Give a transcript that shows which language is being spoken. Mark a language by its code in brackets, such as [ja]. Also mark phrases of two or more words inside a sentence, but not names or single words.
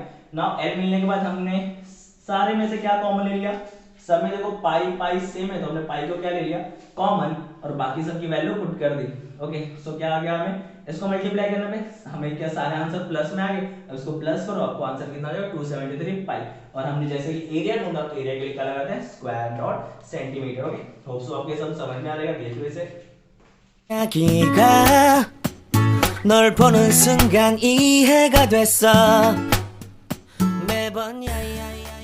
[hi] नाउ एल मिलने के बाद हमने सारे में से क्या कॉमन ले लिया, सब में देखो पाई पाई सेम है तो हमने पाई को क्या ले लिया कॉमन और बाकी सब की [en] value put [hi] कर दी। [en] okay, so [hi] क्या आ गया, हमें इसको मल्टीप्लाई करने पे हमें क्या सारे [en] answer plus [hi] में आ गए, अब इसको प्लस करो आपको आंसर कितना आ जाएगा 273 पाई। और हमने जैसे कि एरिया ढूंढा तो एरिया के लिए क्या लगाते हैं [en] square dot centimeter. okay, hope so [hi] आपके सब समझ में आ जाएगा, देखिए इसे। [ko] 이야기가 널 보는 순간 이해가 됐어 매번 야야야